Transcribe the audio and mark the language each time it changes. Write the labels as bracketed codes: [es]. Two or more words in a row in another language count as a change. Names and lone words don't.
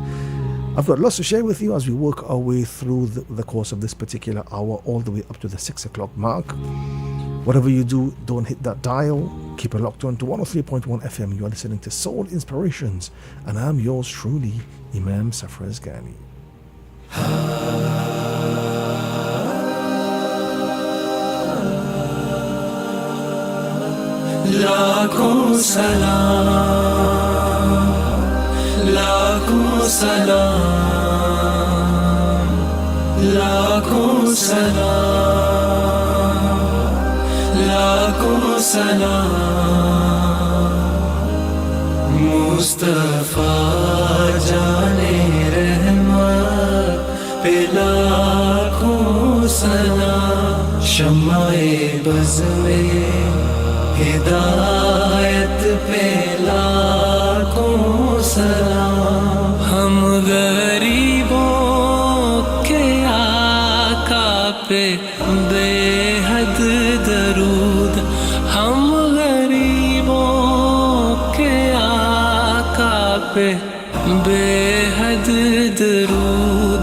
[en] I've got lots to share with you as we work our way through the course of this particular hour, all the way up to the 6 o'clock mark. Whatever you do, don't hit that dial. Keep it locked on to 103.1 FM. You are listening to Soul Inspirations, and I'm yours truly, Imam Safras Ghani. [ur] لاکھوں سلام، لاکھوں سلام، لاکھوں سلام، لاکھوں سلام. مصطفیٰ جانِ رحمت پہ لاکھوں سلام. شمعِ بزم میں ہدایت پہ لاکھوں سلام. ہم غریبوں کے آقا پہ بے حد درود. ہم غریبوں کے آقا پہ بے حد درود.